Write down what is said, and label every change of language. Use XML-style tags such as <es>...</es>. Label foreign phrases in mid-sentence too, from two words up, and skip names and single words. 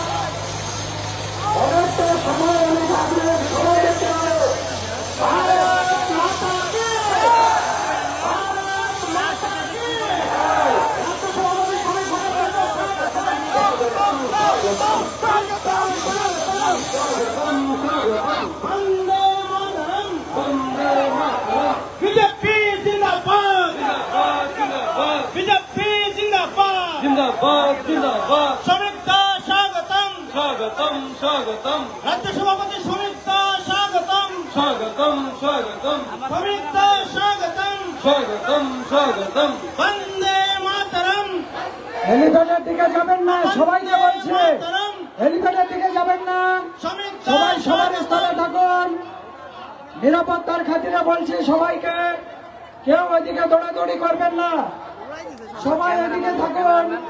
<bn>অনেক সময় অনেক আগ্রহ সবাই দেখতে পারে। ভারত মাতা কে, ভারত মাতা কে। রাজ্য সভাপতি শ্রমিক ভট্টাচার্য স্বাগতম, স্বাগতম, স্বাগতম, স্বাগতম, স্বাগতম। বন্দে মাতরম, বন্দে মাতরম। বিজেপি জিন্দাবাদ, বিজেপি জিন্দাবাদ, জিন্দাবাদ জিন্দাবাদ শ্রমিকদা স্বাগতম, স্বাগতম স্বাগতম রাজ্য সভাপতি শ্রমিকদা স্বাগতম, স্বাগতম স্বাগতম শ্রমিকদা স্বাগতম, স্বাগতম স্বাগতম বন্দে মাতরম, হেলিপ্যাডের দিকে যাবেন না, সবাইকে বলছে মাতরম, হেলিপ্যাডের দিকে যাবেন না। শ্রমিকদা সবাই সবার স্বাগতম। স্থানে থাকুন। নিরাপত্তার খাতিরে বলছি সবাইকে, কেউ ওইদিকে দৌড়াদৌড়ি করবেন না, সবাই ওইদিকে থাকুন।</bn>